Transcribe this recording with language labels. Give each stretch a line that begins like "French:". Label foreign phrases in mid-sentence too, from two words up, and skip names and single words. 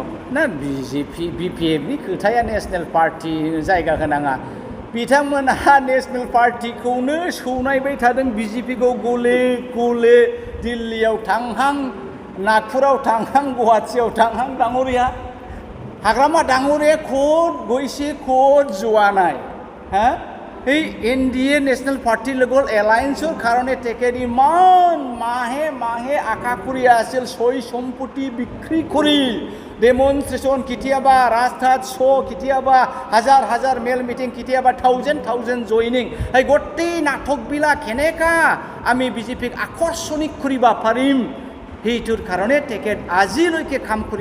Bodo: ना BPFनि खोथाया नेशनेल पार्टि जायगा होनाङा बिथांमोनहा नेशनेल पार्टिखौनो सौनायबाय थादों BJPखौ गले गले दिल्लीयाव थांहां नागपुराव थांहां गुवाहाटीयाव थांहां डाङरिया हाग्रामा डाङरिया खद गयसे खद जवानाय
Assamese: হ্যাঁ এই NDA ন্যাশনাল পার্টি লগল এলায়েন্সৰ কাৰণে তেখেত ইমান মাহে মাহে আশা কৰি আছিল সই সম্পত্তি বিক্ৰী কৰি ডেমনষ্ট্ৰেশ্যন কেতিয়াবা ৰাস্তাত শ্ব' কেতিয়াবা হাজাৰ হাজাৰ মেল মিটিং কেতিয়াবা
English: thousand joining
Assamese: এই গোটেই নাটকবিলাক কেনেকা আমি BJPক আকৰ্ষণিক কৰিব পাৰিম সেইটোৰ কাৰণে তেখেত আজিলৈকে কাম কৰি